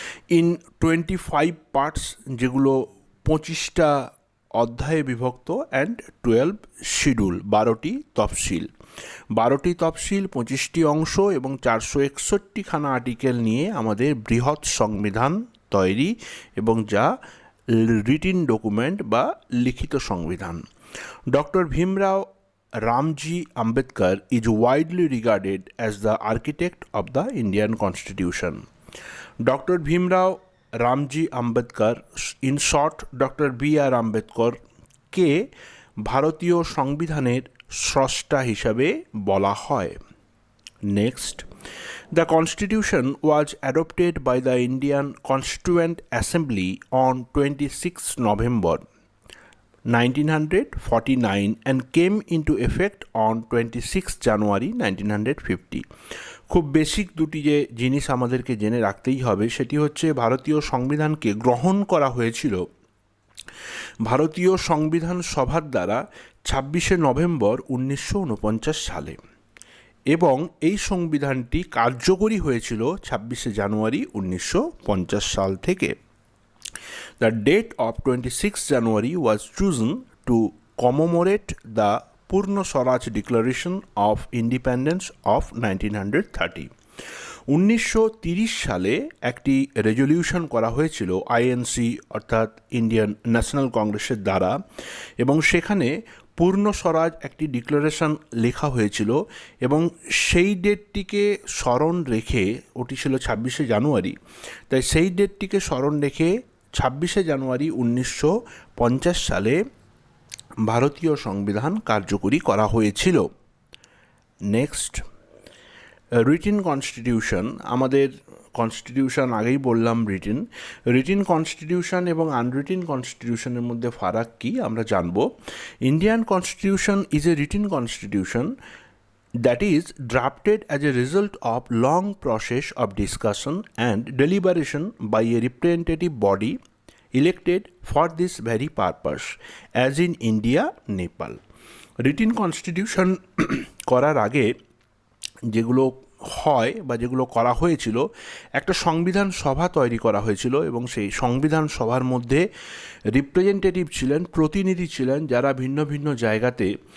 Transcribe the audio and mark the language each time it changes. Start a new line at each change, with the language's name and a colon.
English: in 25 parts,
Bangla: যেগুলো 25টা অধ্যায়ে বিভক্ত,
English: and 12 schedule,
Bangla: 12টি তফসিল। 12টি তফসিল, 25টি অংশ এবং 461খানা আর্টিকেল নিয়ে আমাদের বৃহৎ সংবিধান তৈরি, এবং যা রিটিন ডকুমেন্ট বা লিখিত সংবিধান।
English: Doctor Bhimrao Ramji Ambedkar is widely regarded as the architect of the Indian Constitution. Dr. Bhimrao Ramji Ambedkar, in short Dr. B.R.
Bangla: Ambedkar, কে ভারতীয় সংবিধানের স্রষ্টা হিসাবে বলা হয়।
English: Next, the Constitution was adopted by the Indian Constituent Assembly on 26 November 1949 and came into effect on 26 January 1950.
Bangla: খুব basic দুটি যে জিনিস আমাদেরকে জেনে রাখতেই হবে সেটি হচ্ছে ভারতীয় সংবিধানকে গ্রহণ করা হয়েছিল ভারতীয় সংবিধান সভার দ্বারা 26শে নভেম্বর 1949 সালে, এবং এই সংবিধানটি কার্যকরী হয়েছিল 26শে জানুয়ারি 1950 সাল থেকে।
English: The date of 26 January was chosen to commemorate the Purna Swaraj Declaration of Independence of 1930.
Bangla: 1930 সালে একটি রেজলিউশন করা হয়েছিল আইএনসি অর্থাৎ ইন্ডিয়ান ন্যাশনাল কংগ্রেসের দ্বারা, এবং সেখানে পূর্ণ স্বরাজ একটি ডিক্লারেশন লেখা হয়েছিল, এবং সেই ডেটটিকে স্মরণ রেখে, ওটি ছিল 26শে জানুয়ারি, তাই সেই ডেটটিকে স্মরণ রেখে 26শে জানুয়ারি 1950 সালে ভারতীয় সংবিধান কার্যকরী করা হয়েছিল।
English: Next, written constitution.
Bangla: আমাদের কনস্টিটিউশন আগেই বললাম রিটিন কনস্টিটিউশন এবং আনরিটিন কনস্টিটিউশনের মধ্যে ফারাক কী আমরা জানব।
English: Indian constitution is a written constitution that is drafted as a result of long process of discussion and deliberation by a representative body elected for this very purpose, as in India, Nepal.
Bangla: Written constitution করার আগে যেগুলো হয় বা যেগুলো করা হয়েছিল, একটা সংবিধান সভা তৈরি করা হয়েছিল এবং সেই সংবিধান সভার মধ্যে রিপ্রেজেন্টেটিভ ছিলেন, প্রতিনিধি ছিলেন, যারা ভিন্ন ভিন্ন জায়গাতে